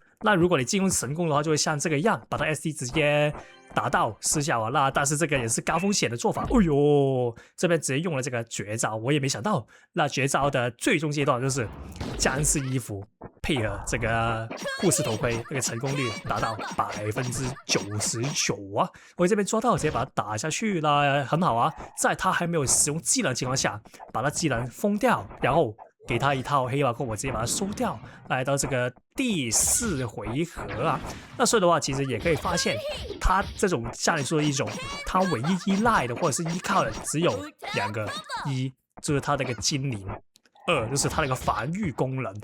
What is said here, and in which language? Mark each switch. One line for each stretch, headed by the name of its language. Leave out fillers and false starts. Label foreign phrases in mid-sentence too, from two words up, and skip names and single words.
Chinese: 那如果你進攻成功的話，就會像這個樣，把他 SD 直接打到失效啊。那但是這個也是高風險的做法。哎呦，這邊直接用了這個絕招，我也沒想到。那絕招的最終階段就是僵屍衣服配合這個護士頭盔，那個成功率達到99%啊！我這邊抓到，直接把它打下去了，很好啊。在他還沒有使用技能的情況下，把他技能封掉，然後給他一套黑毛扣，我直接把它收掉，來到这個第4回合啊。那所以的話，其實也可以發現，他這種像你說的一種，他唯一依賴的或者是依靠的只有2個，一就是他那個精靈，二就是他那個防禦功能。